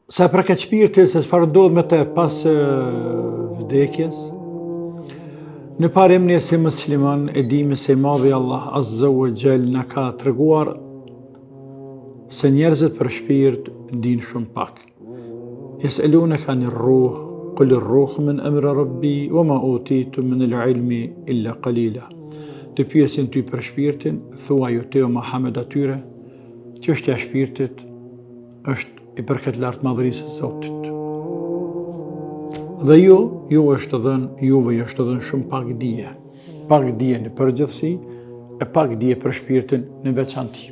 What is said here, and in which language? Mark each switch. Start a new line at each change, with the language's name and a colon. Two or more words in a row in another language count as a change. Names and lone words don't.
Albanian: Sa përket shpirtit, se çfarë ndodh me të pas vdekjes, në parim ne si musliman e dimi se Madhi Allah
Arabic: عز وجل
Albanian: na ka treguar se njerëzit për shpirt din shumë pak.
Arabic: يسألونك عن الروح قل الروح من أمر ربي وما أوتيتم من العلم إلا قليلا.
Albanian: Të pyesin ty për shpirtin, thua ju te o Muhammed atyre, çështja e shpirtit është i përket lartë madhërisë së Zotit. Dhe juve është dhënë shumë pak dije në përgjithësi e pak dije për shpirtin në veçanti.